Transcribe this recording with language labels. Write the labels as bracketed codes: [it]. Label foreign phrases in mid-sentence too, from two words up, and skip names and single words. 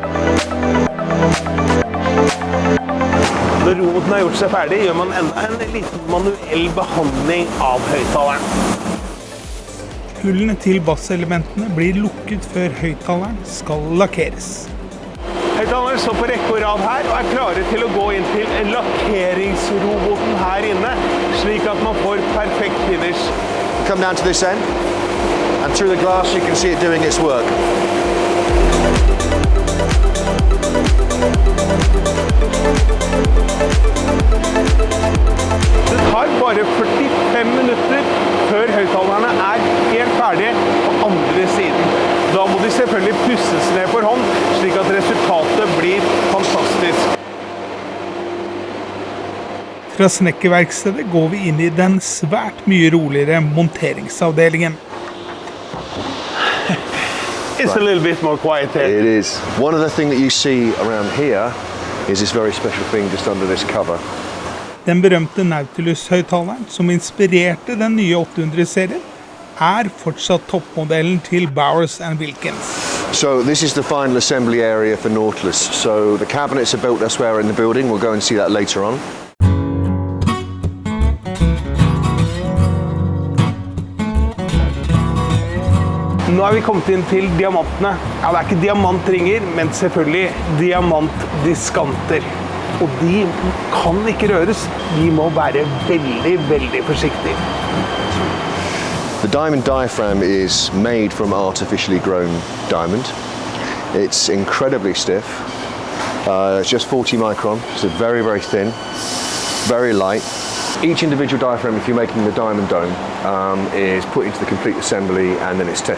[no] Når roboten har gjort seg ferdig, gjør man enda en liten manuell behandling av høyttaleren. Hullene til basselementene blir lukket før høyttaleren skal lakkeres. Høyttaleren står på rekke og rad her og klare til å gå inn til lakkeringsroboten her inne, slik at man får perfekt finish. [en] Come down to this end and through the glass you can see it doing its work. [no] Det tar bare 45 minutter før høyttalerne helt ferdige på andre siden. Da må de selvfølgelig pusses ned for hånd, slik at resultatet blir fantastisk. Fra snekkerverkstedet går vi inn i den svært mye roligere monteringsavdelingen. [en] It's a little bit more quiet here. It is. One of the things that you see around here is this very special thing just under this cover. [no] Den berømte Nautilus-høyttaleren, som inspirerte den nye 800-serien, fortsatt toppmodellen til Bowers Wilkins. [en] So this is the final assembly area for Nautilus. So the cabinets are built elsewhere in the building. We'll go and see that later on. [no] Nå vi kommet inn til diamantene. Ja, det ikke diamantringer, men selvfølgelig diamantdiskanter. og de kan ikke røres. De må være veldig, veldig forsiktige. [en] The diamond diaphragm is made from artificially grown diamond. It's incredibly stiff. It's just 40 micron, so very, very thin, very light. Each individual diaphragm, if you're making the diamond dome, is put into the complete assembly and then it's tested.